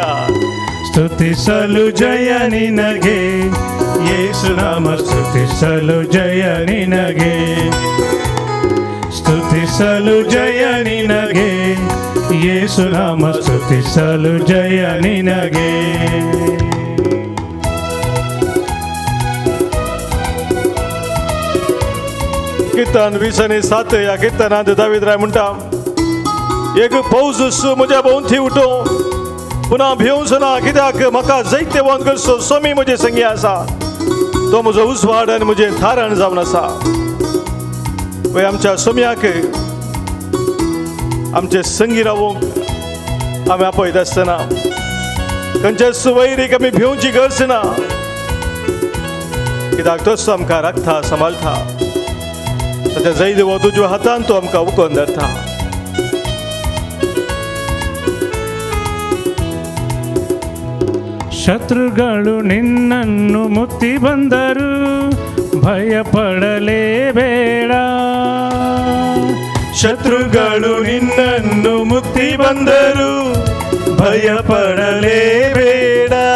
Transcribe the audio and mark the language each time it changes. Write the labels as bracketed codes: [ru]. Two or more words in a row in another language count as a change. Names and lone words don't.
[kn] ಸ್ತುತಿಸಲು ಜಯ ನಿನಗೆ, ಯೇಸು ನಾಮ ಸ್ತುತಿಸಲು ಜಯ ನಿನಗೆ, ಸ್ತುತಿಸಲು ಜಯ ನಿನಗೆ, ಯೇಸು ನಾಮ ಸ್ತುತಿಸಲು ಜಯ ನಿನಗೆ. [kok] कीर्तन 20:7 या कीर्तनात दावीद राय म्हणटा, एक पावस म्हज्या भोंवती उठो, पुन्हा भिवूंच ना, कित्याक म्हाका जायते वोन करचो स्वामी म्हजे संगी आसा. तो म्हजो उजवाड आनी म्हजें थारण जावन आसा. पळय, आमच्या स्वाम्याक आमचे संगी रावूंक आमी आपयत आसतना खंयच्याच वैरीक आमी भिवची गरज ना, कित्याक तोच आमकां राखता, सांबाळटा. ताच्या जैद वो तुज्या हातान तो आमकां उखलून धरता. [kn] ಶತ್ರುಗಳು ನಿನ್ನನ್ನು ಮುತ್ತಿ ಬಂದರು, ಭಯಪಡಲೇಬೇಡ. ಶತ್ರುಗಳು ನಿನ್ನನ್ನು ಮುತ್ತಿ ಬಂದರು, ಭಯಪಡಲೇಬೇಡ.